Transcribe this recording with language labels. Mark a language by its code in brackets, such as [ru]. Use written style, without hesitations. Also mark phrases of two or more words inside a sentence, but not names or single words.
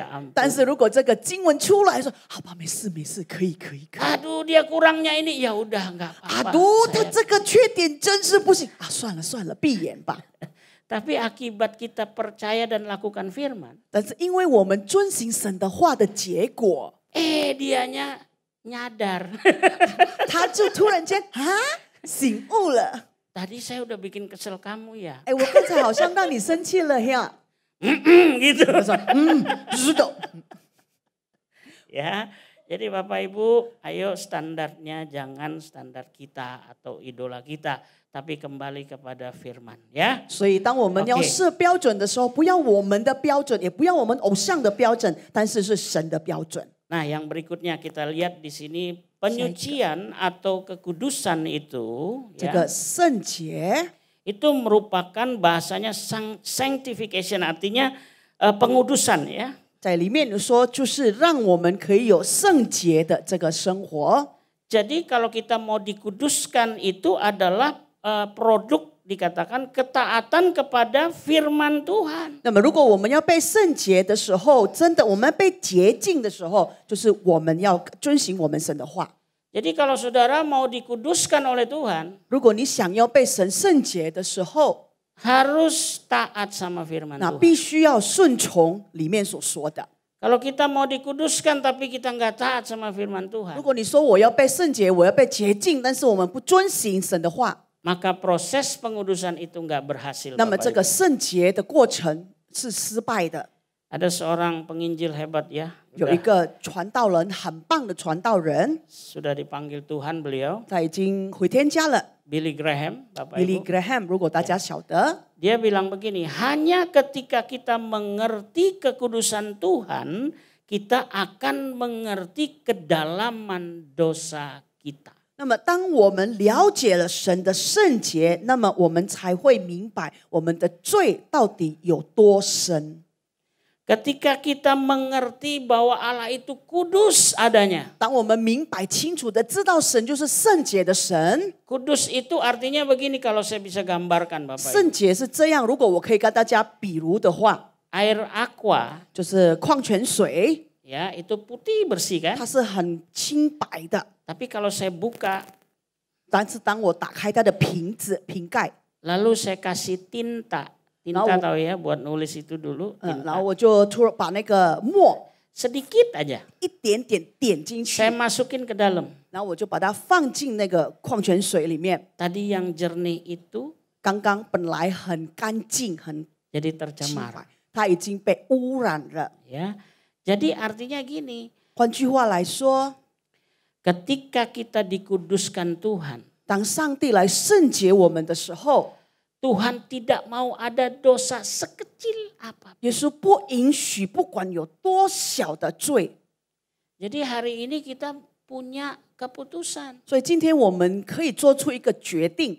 [zh] 但 [id] ampun. [zh] 是如果这个经文出来说，好吧，没事，可以。 [id] Aduh dia kurangnya ini, ya udah nggak [zh] 啊， [id] apa-apa. [zh] 他 [id] Saya- [zh] 这个缺点真是不行啊，算了，闭眼吧。 [id] Tapi akibat kita percaya dan lakukan firman, [zh] 但是因为我们遵行神的话的结果， [id] dianya nyadar. [zh] 他就突然间啊醒悟了。 [id] Tadi saya udah bikin kesel kamu ya. [zh] 哎，我刚才好像让你生气了呀。 [id] Gitu. [zh] 他说知道。 [id] Ya, jadi Bapak Ibu, ayo standarnya jangan standar kita atau idola kita, tapi kembali kepada firman ya. [zh] 所以当我们要 OK 设标准的时候，不要我们的标准，也不要我们偶像的标准，但是是神的标准。 [id] Nah, yang berikutnya kita lihat di sini penyucian atau kekudusan itu [zh] 这 [id] ya, [zh] 个圣洁 [id] itu merupakan bahasanya sanctification, artinya pengudusan ya. [zh] 在里面说，就是让我们可以有圣洁的这个生活。 [id] Jadi kalau kita mau dikuduskan itu adalah produk dikatakan ketaatan kepada firman Tuhan. [zh] 那么，如果我们要被圣洁的时候，真的我们被洁净的时候，就是我们要遵行我们神的话。 [id] Jadi kalau saudara mau dikuduskan oleh Tuhan, [zh] 如果你想要被神圣洁的时候， [id] harus taat sama firman [zh] 那 [id] Tuhan. [zh] 必须要顺从里面所说的。 [id] Kalau kita mau dikuduskan tapi kita nggak taat sama firman [zh] 如 [id] Tuhan, [zh] 果你说我要被圣洁，我要被洁净，但是我们不遵行神的话， [id] maka proses pengudusan itu nggak berhasil. [zh] 那么 [id] Bapak [zh] 这个 [id] Ibu. [zh] 圣洁的过程是失败的。 [id] Ada seorang penginjil hebat ya. [zh] 有一个传道人，很棒的传道人， [id] Sudah dipanggil Tuhan beliau. [zh] 他已经回天家了。 [id] Billy Graham, Bapak Billy Ibu. [zh] Graham，如果大家晓得， [id] Dia bilang begini, hanya ketika kita mengerti kekudusan Tuhan, kita akan mengerti kedalaman dosa kita. [zh] 那么当我们了解了神的圣洁，那么我们才会明白我们的罪到底有多深。 [id] Ketika kita mengerti bahwa Allah itu kudus adanya. [zh] 当我们明白清楚的知道神就是圣洁的神， [id] Kudus itu artinya begini kalau saya bisa gambarkan Bapak Ibu. [zh] 圣洁是这样。如果我可以跟大家比如的话， [id] Air aqua [zh] 就是矿泉水， [id] ya itu putih bersih kan. [zh] 它是很清白的。 [id] Tapi kalau saya buka [zh] 但是当我打开它的瓶子瓶盖， [id] lalu saya kasih tinta. Tinta Lalu- tahu ya buat nulis itu dulu. [zh] 然 [id] Tinta. [zh] 后我就突然把那个墨 [id] Sedikit aja. [zh] 一点点点进去， [id] Saya masukin ke dalam. [zh] 然后我就把它放进那个矿泉水里面。 [id] Tadi yang jernih itu [zh] 刚刚本来很干净、很 [id] jadi [zh] 清 [id] tercemar. [zh] 白，它已经被污染了。 [id] Ya. Jadi artinya gini, [zh] 换句话来说， [id] ketika kita dikuduskan Tuhan, [zh] 当上帝来圣洁我们的时候， [id] Tuhan tidak mau ada dosa sekecil apa. [zh] 耶稣不允许，不管有多小的罪。 [id] Jadi hari ini kita punya keputusan. [zh] 所以今天我们可以做出一个决定，